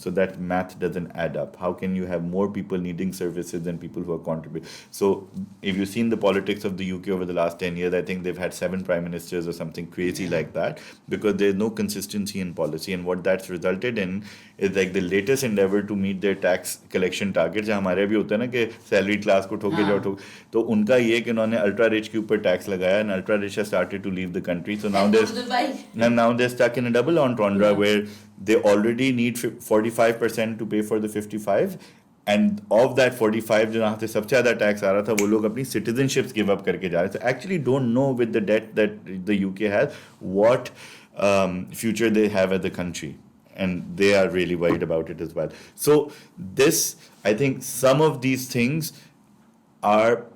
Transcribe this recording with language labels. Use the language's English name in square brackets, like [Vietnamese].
[English] So that math doesn't add up. How can you have more people needing services than people who are contributing? So if you've seen the politics of the UK over the last 10 years, I think they've had 7 prime ministers or something crazy like that, because there's no consistency in policy, and what that's resulted in is like the latest endeavor to meet their tax collection targets. [Hindi] जहाँ हमारे भी होता है ना कि salary class को ठोके जाओ ठोक, तो उनका ये कि उन्होंने अल्ट्रा रिच के ऊपर टैक्स लगाया, [English] and ultra rich has started to leave the country. So now And there's Dubai. and now they're stuck in a double entendre where they already need 45% to pay for the 55, and of that 45 [Hindi] जो यहाँ से सबसे ज़्यादा tax आ रहा था वो लोग अपनी citizenships give up करके जा रहे थे. [English] Actually don't know with the debt that the UK has what future they have as a country, and they are really worried about it as well. So this, I think some of these things are